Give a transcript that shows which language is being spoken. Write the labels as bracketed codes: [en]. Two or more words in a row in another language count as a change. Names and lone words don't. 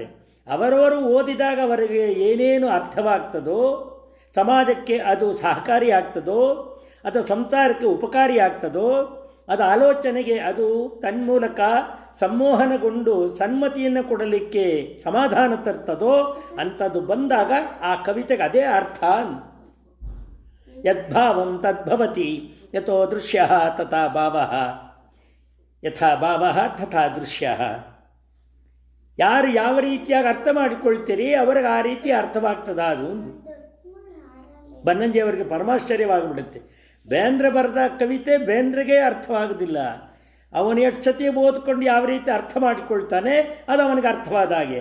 [kn] ಅವರವರು ಓದಿದಾಗ ಅವರಿಗೆ ಏನೇನು ಅರ್ಥವಾಗ್ತದೋ, ಸಮಾಜಕ್ಕೆ ಅದು ಸಹಕಾರಿ ಆಗ್ತದೋ, ಅಥವಾ ಸಂಸಾರಕ್ಕೆ ಉಪಕಾರಿ ಆಗ್ತದೋ, ಅದು ಆಲೋಚನೆಗೆ ಅದು ತನ್ಮೂಲಕ ಸಂಮೋಹನಗೊಂಡು ಸನ್ಮತಿಯನ್ನು ಕೊಡಲಿಕ್ಕೆ ಸಮಾಧಾನ ತರ್ತದೋ ಅಂಥದ್ದು ಬಂದಾಗ ಆ ಕವಿತೆಗೆ ಅದೇ ಅರ್ಥ. [sa] ಯದ್ಭಾವಂ ತದ್ಭವತಿ ಯಥೋ ದೃಶ್ಯ ತಥಾ ಭಾವ, ಯಥಾ ಭಾವ ತಥಾ ದೃಶ್ಯ. [kn] ಯಾರು ಯಾವ ರೀತಿಯಾಗಿ ಅರ್ಥ ಮಾಡಿಕೊಳ್ತೀರಿ ಅವರಿಗೆ ಆ ರೀತಿ ಅರ್ಥವಾಗ್ತದ. ಅದು ಬನ್ನಂಜಿಯವರಿಗೆ ಪರಮಾಶ್ಚರ್ಯವಾಗಿಬಿಡುತ್ತೆ. ಬೇಂದ್ರೆ ಬರೆದ ಕವಿತೆ ಬೇಂದ್ರೆಗೆ ಅರ್ಥವಾಗೋದಿಲ್ಲ. ಅವನು ಎಷ್ಟು ಸತಿ ಓದ್ಕೊಂಡು ಯಾವ ರೀತಿ ಅರ್ಥ ಮಾಡಿಕೊಳ್ತಾನೆ ಅದು ಅವನಿಗೆ ಅರ್ಥವಾದ ಹಾಗೆ.